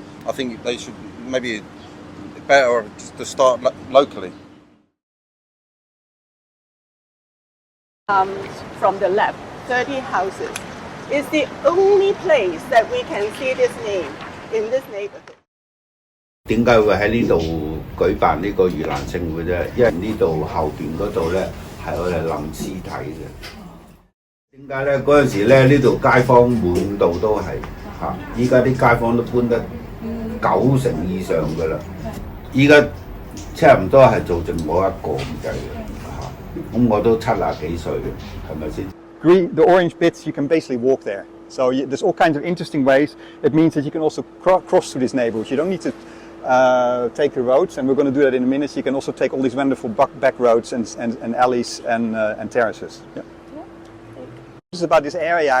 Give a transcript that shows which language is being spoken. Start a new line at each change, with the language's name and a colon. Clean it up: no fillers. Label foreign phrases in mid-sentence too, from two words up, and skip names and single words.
English: I think they should maybe better to start locally. From the left, 30 houses. It's the only place that we can see this name in this neighborhood.
Cantonese: 點解會喺呢度舉辦呢個盂蘭勝會啫？因為呢度後邊嗰度咧係我哋冧屍體嘅。點解咧？嗰陣時咧呢度街坊滿度都係嚇，依家啲街坊都搬得90%以上㗎啦。依家差唔多係做剩我一個咁滯嘅嚇。咁我都70幾歲嘅，係咪先？
English: Green, the orange bits, you can basically walk there. So there's all kinds of interesting ways. It means that you can also cross through these neighborhoods. You don't need to take the roads, and we're going to do that in a minute. So you can also take all these wonderful back roads and alleys and terraces. Yeah. It's about this area.